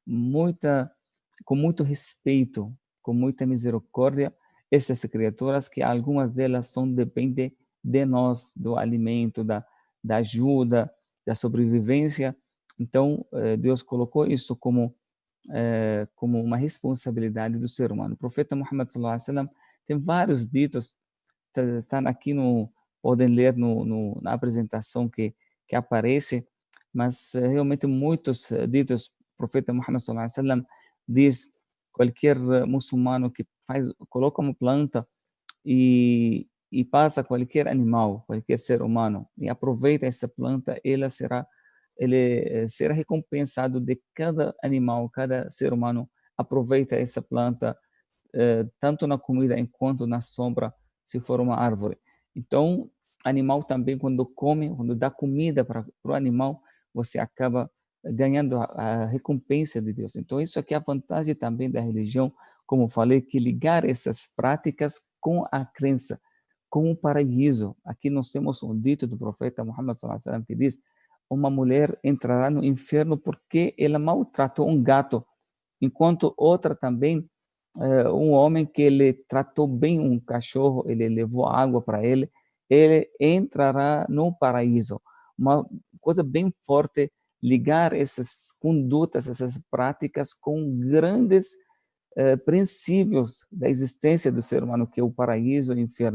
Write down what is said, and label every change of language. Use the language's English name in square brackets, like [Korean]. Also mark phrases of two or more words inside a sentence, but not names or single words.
[Portuguese] muito respeito, com muita misericórdia essas criaturas, que algumas delas dependem de nós, do alimento, da ajuda, da sobrevivência. Então, Deus colocou isso como uma responsabilidade do ser humano. O profeta Muhammad [Arabic] صلى الله عليه وسلم [Portuguese] tem vários ditos, estão aqui podem ler na apresentação que aparece, mas realmente muitos ditos. O profeta Muhammad [Arabic] صلى الله عليه وسلم [Portuguese] diz: qualquer muçulmano que coloca uma planta e passa qualquer animal, qualquer ser humano, e aproveita essa planta, ele será recompensado de cada animal, cada ser humano aproveita essa planta, tanto na comida quanto na sombra, se for uma árvore. Então, animal também, quando dá comida para o animal, você acaba ganhando a recompensa de Deus. Então, isso aqui é a vantagem também da religião, como falei, que ligar essas práticas com a crença, com o paraíso. Aqui nós temos um dito do profeta Muhammad [Arabic] صلى الله عليه وسلم [Portuguese] que diz: uma mulher entrará no inferno porque ela maltratou um gato, enquanto outra também, um homem que ele tratou bem um cachorro, ele levou água para ele entrará no paraíso. Uma coisa bem forte ligar essas condutas, essas práticas com grandes princípios da existência do ser humano, que é o paraíso e o inferno.